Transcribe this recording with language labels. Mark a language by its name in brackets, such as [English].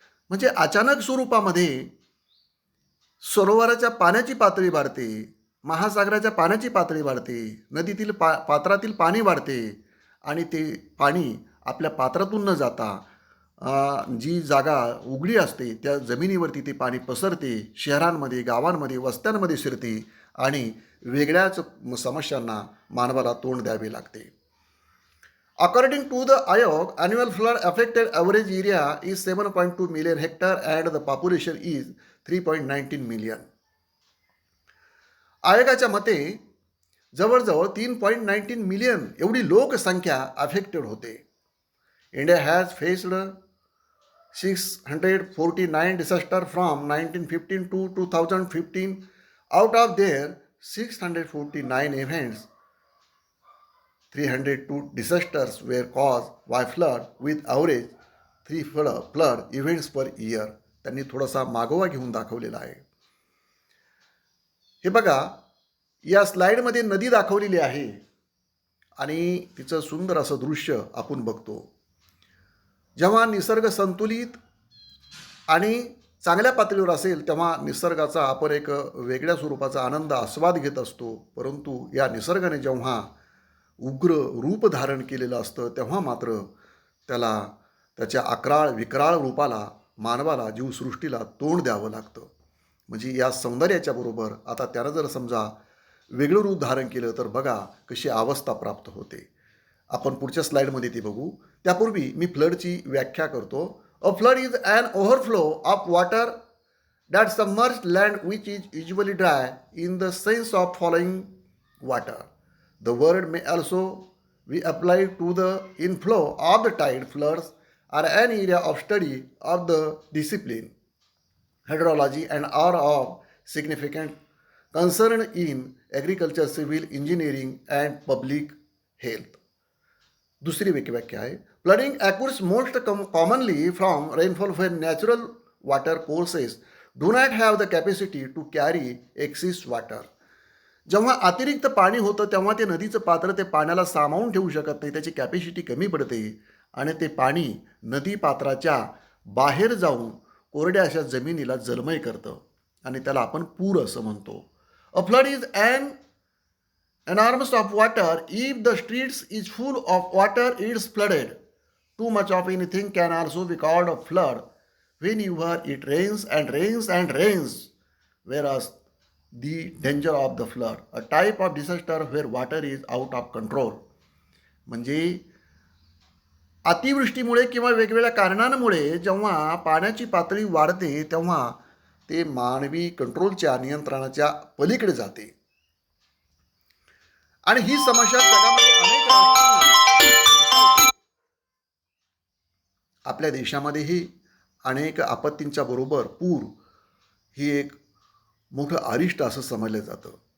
[Marathi] म्हणजे अचानक स्वरूपामध्ये सरोवराच्या पाण्याची पातळी वाढते, महासागराच्या पाण्याची पातळी वाढते, नदीतील पात्रातील पाणी वाढते आणि ते पाणी आपल्या पात्रातून न जाता जी जागा उघडी असते त्या जमिनीवरती ते पाणी पसरते, शहरांमध्ये, गावांमध्ये, वस्त्यांमध्ये शिरते आणि वेगळ्याच समस्यांना मानवाला तोंड द्यावे लागते. [English] According to the Ayog, annual flood affected average area is 7.2 million hectare and the population is 3.19 million. [Marathi] आयोगाच्या मते जवळजवळ 3.19 मिलियन एवढी लोकसंख्या अफेक्टेड होते. [English] India has faced 649 disaster from 1915 to 2015 Out of their 649 events, 302 disasters were caused by flood with average 3 flood events per year. [Marathi] त्यांनी थोडासा मागोवा घेऊन दाखवलेला आहे. हे बघा, या स्लाइडमध्ये नदी दाखवलेली आहे आणि तिचं सुंदर असं दृश्य आपण बघतो. जेव्हा निसर्ग संतुलित आणि चांगल्या पातळीवर असेल तेव्हा निसर्गाचा आपण एक वेगळ्या स्वरूपाचा आनंद आस्वाद घेत असतो. परंतु या निसर्गाने जेव्हा उग्र रूप धारण केलेलं असतं तेव्हा मात्र त्याला त्याच्या अक्राळ विक्राळ रूपाला मानवाला जीवसृष्टीला तोंड द्यावं लागतं. म्हणजे या सौंदर्याच्या बरोबर आता त्यानं जर समजा वेगळं रूप धारण केलं तर बघा कशी अवस्था प्राप्त होते. आपण पुढच्या स्लाइडमध्ये ती बघू. त्यापूर्वी मी फ्लडची व्याख्या करतो. [English] A flood is an overflow of water that submerged land which is usually dry in the sense of following water. The word may also be applied to the inflow of the tide. Floods are an area of study of the discipline, hydrology, and are of significant concern in agriculture, civil engineering, and public health. [Marathi] दुसरी व्याख्या आहे. [English] Flooding occurs most commonly from rainfall when natural water courses do not have the capacity to carry excess water. [Marathi] जेव्हा अतिरिक्त पाणी होतं तेव्हा ते नदीचं पात्र ते पाण्याला सामावून ठेवू शकत नाही, त्याची कॅपॅसिटी कमी पडते आणि ते पाणी नदी पात्राच्या बाहेर जाऊन कोरड्या अशा जमिनीला जलमय करतं आणि त्याला आपण पूर असं म्हणतो. [English] A flood is an enormous of water. If the streets is full of water, it's flooded. Too much of anything can also be called a flood. Whenever it rains and rains and rains, whereas the danger of the flood, a type of disaster where water is out of control. [Marathi] म्हणजे अतिवृष्टीमुळे किंवा वेगवेगळ्या कारणांमुळे जेव्हा पाण्याची पातळी वाढते तेव्हा ते मानवी कंट्रोलच्या नियंत्रणाच्या पलीकडे जाते आणि ही समस्या जगामध्ये अनेक राष्ट्रांना, आपल्या देशामध्येही अनेक आपत्तींच्या बरोबर पूर ही एक मोठं अरिष्ट असं समजलं जातं.